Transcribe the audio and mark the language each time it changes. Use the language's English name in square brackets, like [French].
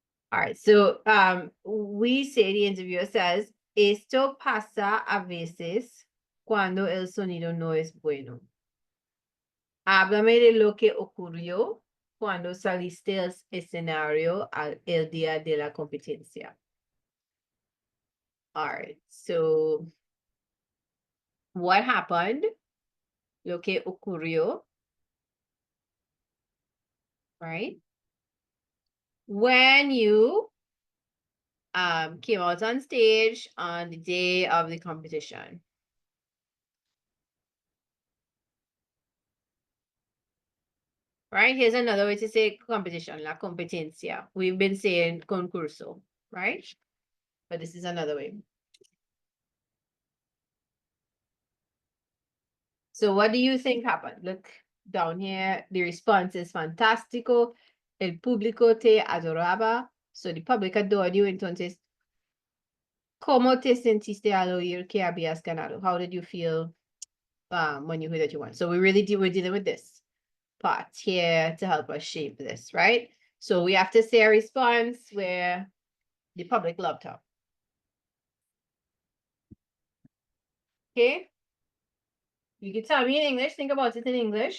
[English] All right, so we say, the interviewer says, [Spanish] esto pasa a veces cuando el sonido no es bueno. Háblame de lo que ocurrió cuando saliste al escenario el día de la competencia. [English] All right, so what happened? [Spanish] Lo que ocurrió, right? [English] When you came out on stage on the day of the competition. Right? Here's another way to say competition, la competencia. We've been saying concurso, right? But this is another way. So what do you think happened? Look down here. The response is fantástico. [Spanish] El público te adoraba. [English] So the public adored you. [Spanish] Entonces, ¿cómo te sentiste al oír que habías ganado? [English] How did you feel when you heard that you won? So we're dealing with this part here to help us shape this, right? So we have to say a response where the public loved her. Okay? You can tell me in English, think about it in English.